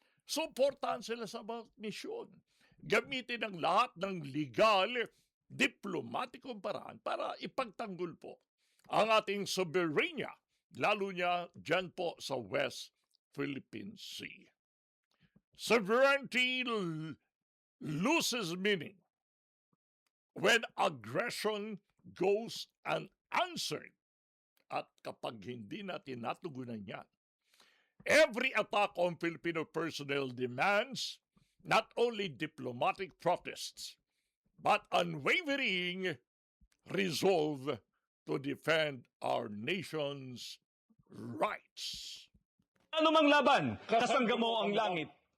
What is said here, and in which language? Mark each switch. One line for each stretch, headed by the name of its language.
Filipino: Suportahan sila sa bawat misyon. Gamitin ang lahat ng legal, diplomatikong paraan para ipagtanggol po ang ating soberanya, lalo niya dyan po sa West Philippine Sea.
English: Sovereignty loses meaning when aggression goes unanswered.
Filipino: At kapag hindi natin natugunan yan,
English: every attack on Filipino personnel demands not only diplomatic protests, but unwavering resolve to defend our nation's rights.
Filipino: Ano mang laban, kasangga mo ang langit.